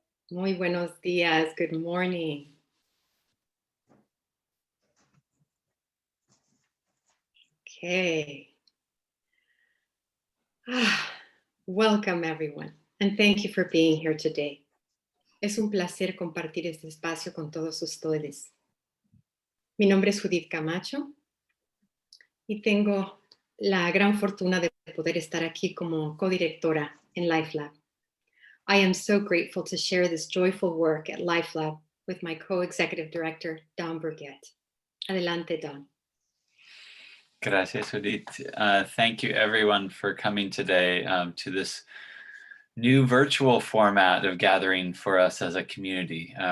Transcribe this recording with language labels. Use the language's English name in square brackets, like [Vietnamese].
[Spanish] Muy buenos días, [English] good morning. Okay. Welcome, everyone, and thank you for being here today. [Spanish] Es un placer compartir este espacio con todos ustedes. Mi nombre es Judith Camacho y tengo la gran fortuna de poder estar aquí como codirectora en LifeLab. [English] I am so grateful to share this joyful work at LifeLab with my co-executive director, Don Burgett. [Spanish] Adelante, Don. Gracias, Judith. [English] Thank you everyone for coming today to this new virtual format of gathering for us as a community.